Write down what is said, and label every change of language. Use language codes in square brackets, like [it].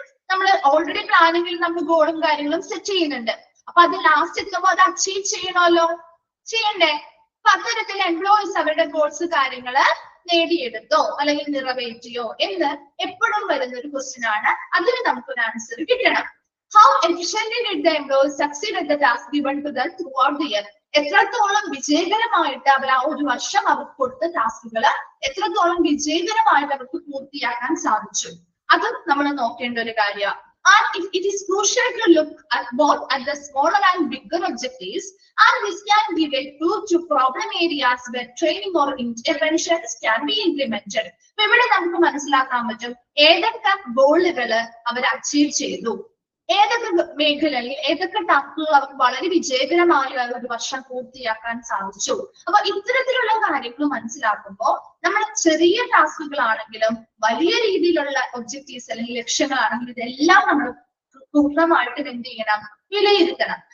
[ml] നമ്മൾ ഓൾറെഡി പ്ലാനിങ്ങിൽ നമ്മൾ ഗോളും കാര്യങ്ങളും സെറ്റ് ചെയ്യുന്നുണ്ട്. അപ്പൊ അത് ലാസ്റ്റ് എത്തുമ്പോൾ അത് അച്ചീവ് ചെയ്യണമല്ലോ, ചെയ്യണ്ടേ? അപ്പൊ അത്തരത്തിൽ എംപ്ലോയീസ് അവരുടെ ഗോൾസ് കാര്യങ്ങള് നേടിയെടുത്തോ അല്ലെങ്കിൽ നിറവേറ്റിയോ എന്ന് എപ്പോഴും വരുന്ന ഒരു ക്വസ്റ്റ്യൻ ആണ്. അതിന് നമുക്കൊരു ആൻസർ കിട്ടണം. [en] How efficiently did the employees succeed at the task given to them throughout the year? [ml] എത്രത്തോളം വിജയകരമായിട്ട് അവർ ആ ഒരു വർഷം അവർക്ക് കൊടുത്ത ടാസ്കുകൾ എത്രത്തോളം വിജയകരമായിട്ട് അവർക്ക് പൂർത്തിയാക്കാൻ സാധിച്ചു, അതും നമ്മൾ നോക്കേണ്ട ഒരു കാര്യമാണ്. [en] And it is crucial to look at both at the smaller and bigger objectives, and this can give a clue to problem areas where training or interventions can be implemented. [ml] ഇവിടെ നമുക്ക് മനസ്സിലാക്കാൻ പറ്റും ഏതൊക്കെ ഗോളുകള് അവർ അച്ചീവ് ചെയ്തു, ഏതൊക്കെ മേഖലയിൽ ഏതൊക്കെ ടാസ്കുകൾ അവർക്ക് വളരെ വിജയകരമായി ഒരു വർഷം പൂർത്തിയാക്കാൻ സാധിച്ചു. അപ്പൊ ഇത്തരത്തിലുള്ള കാര്യങ്ങൾ മനസ്സിലാക്കുമ്പോൾ നമ്മൾ ചെറിയ ടാസ്കുകളാണെങ്കിലും വലിയ രീതിയിലുള്ള ഒബ്ജക്റ്റീവ്സ് അല്ലെങ്കിൽ ലക്ഷ്യങ്ങളാണെങ്കിലും ഇതെല്ലാം നമ്മൾ പൂർണ്ണമായിട്ടും എന്ത് ചെയ്യണം, വിലയിരുത്തണം.